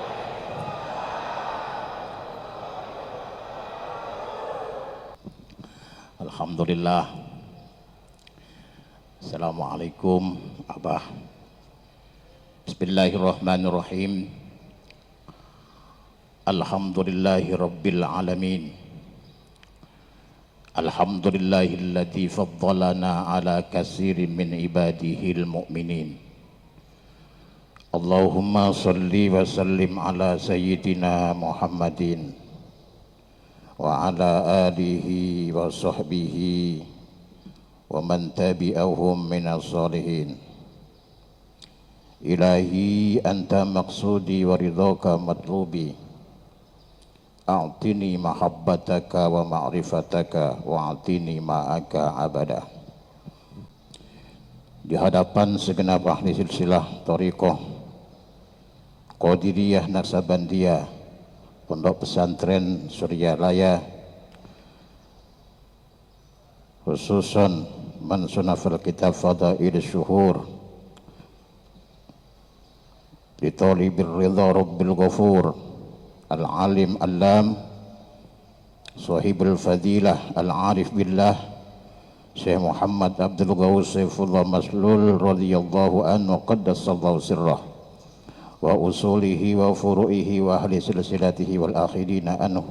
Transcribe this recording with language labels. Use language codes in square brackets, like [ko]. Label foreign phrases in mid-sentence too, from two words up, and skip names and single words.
[ar] Alhamdulillah. Assalamualaikum Abah. بسم الله الرحمن الرحيم. الحمد لله رب العالمين. الحمد لله الذي فضلنا على كثير من عباده المؤمنين. اللهم صل وسلم على سيدنا محمد وعلى آله وصحبه ومن تبعهم من الصالحين. إلهي أنت مقصودي ورضاك مطلوبي، أعطني محبتك ومعرفتك وأعطني معك أبدا. [id] Di hadapan segenap ahli silsilah Thariqah Qadiriyah Naksabandiyah Pondok Pesantren Suryalaya, [ar] خصوصا من صنف الكتاب [id] Fadail Syuhur [ar] لطالب رضا رب الغفور العليم العلام صاحب الفضيلة العارف بالله Syekh Muhammad Abdul Ghaus Saifullah Maslul رضي الله عنه قدس الله سره وأصوله وفروعه وأهل سلسلته والآخذين عنه.